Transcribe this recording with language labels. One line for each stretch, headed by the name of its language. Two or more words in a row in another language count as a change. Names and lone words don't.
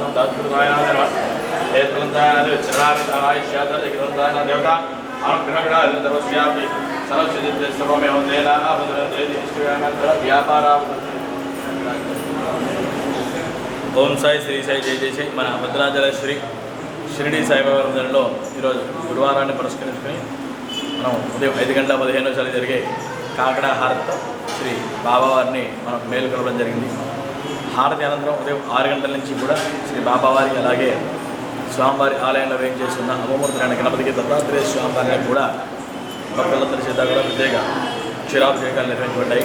Sanskrit: देवता ओम साई श्री साई जय जय साई
Telugu: మన భద్రాచల श्री షిరిడి సాయిబాబా మందిరంలో ఈరోజు గురువారాన్ని పురస్కరించుకొని మనం ఉదయం 5 గంటల 15 నిమిషాలు జరిగే కాకడ హారతితో శ్రీ బాబావారిని మనం మేలుకొలవడం జరిగింది. హారతి అనంతరం ఉదయం 6 గంటల నుంచి కూడా శ్రీ బాబావారి అలాగే స్వామివారి ఆలయంలో వేయించేస్తున్న అమ్మమూర్తి గణపతికి దత్తాత్రేయ స్వామివారిని కూడా భక్తులందరి చేత కూడా ప్రత్యేక క్షీరాభిషేకాలు నిర్వహించబడ్డాయి.